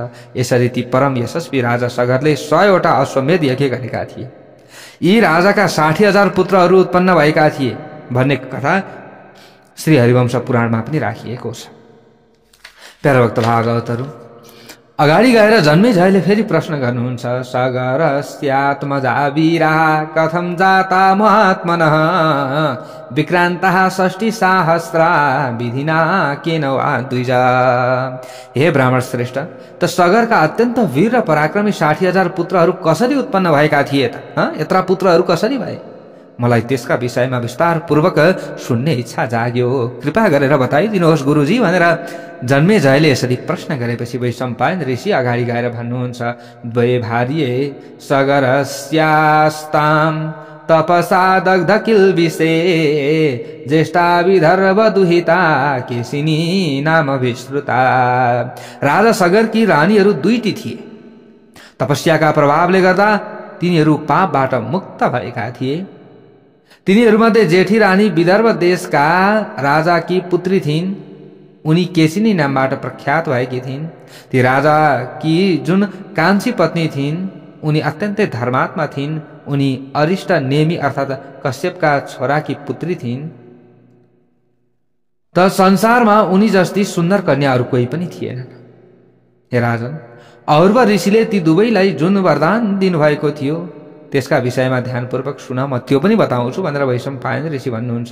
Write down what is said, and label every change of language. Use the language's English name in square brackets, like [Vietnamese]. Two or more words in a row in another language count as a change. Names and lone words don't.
[Nepali] यसरी ती परम यशस्वी राजा सगरले 100वटा अश्वमेध यज्ञ गरेका थिए। यी राजाका 60,000 पुत्रहरू उत्पन्न भएका थिए भन्ने कथा श्री हरिवंश पुराणमा पनि राखिएको छ। प्यारा भक्त भागवतहरू, अगाडि गएर जन्मेजयले फेरि प्रश्न गर्नुहुन्छ, [Sanskrit] सगरस्यात्मजा वीरा कथं जाता महात्मनः विक्रान्तः 60,000 विधिना केन वा द्विजा। [Nepali] हे ब्राह्मण श्रेष्ठ, त सगरका अत्यन्त वीर र पराक्रमी 60,000 पुत्रहरू कसरी उत्पन्न भएका थिए त? यत्रा पुत्रहरू कसरी भए? मलाई त्यसका विषयमा विस्तार पूर्वक सुन्ने इच्छा जाग्यो, कृपा गरेर बताइदिनुहोस् गुरुजी भनेर जन्मेजयले यसरी प्रश्न गरेपछि वैशम्पायन ऋषि अगाडि गएर भन्नुहुन्छ, [Sanskrit] द्वये भार्ये सगरस्यास्तां तपसा दग्ध किल्बिषे ज्येष्ठा विदर्भ दुहिता केशिनी नाम विश्रुता। [Nepali] राजा सगरकी रानीहरू 2टी थिए। तपस्याका प्रभावले गर्दा तिनीहरू पापबाट मुक्त भएका थिए। तिनीहरूमध्ये जेठी रानी विदर्भ देशका राजाकी पुत्री थिइन्। उनी केशिनी नामबाट प्रख्यात भएकी थिइन्। ती राजाकी जुन कान्छी पत्नी थिइन् उनी अत्यन्तै धर्मात्मा थिइन्। उनी अरिष्ट नेमी अर्थात् कश्यपका छोराकी पुत्री थिइन्। त संसारमा उनी जस्ती सुन्दर कन्या अरू कोही पनि थिएनन्। हे राजन, और्व ऋषिले ती दुवैलाई जुन वरदान दिनुभएको थियो त्यसका विषयमा ध्यानपूर्वक सुन, म त्यो पनि बताउँछु भनेर वैशम्पायन ऋषि भन्नुहुन्छ।